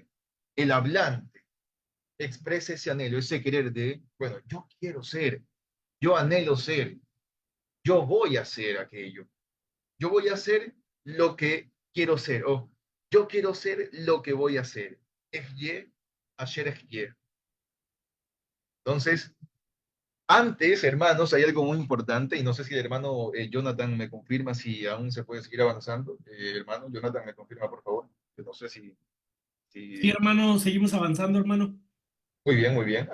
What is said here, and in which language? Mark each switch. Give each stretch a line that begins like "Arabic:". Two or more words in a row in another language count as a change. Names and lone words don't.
Spanish: El hablante expresa ese anhelo, ese querer de, bueno, yo quiero ser, yo anhelo ser, yo voy a hacer aquello. Yo voy a hacer lo que quiero ser, o yo quiero ser lo que voy a hacer.
Hebrew: אהיה אשר אהיה.
Spanish: Entonces, antes, hermanos, hay algo muy importante, y no sé si el hermano Jonathan me confirma si aún se puede seguir avanzando. Hermano Jonathan, me confirma, por favor. Que no sé Sí, si... hermano, seguimos avanzando, hermano. Muy bien, muy bien.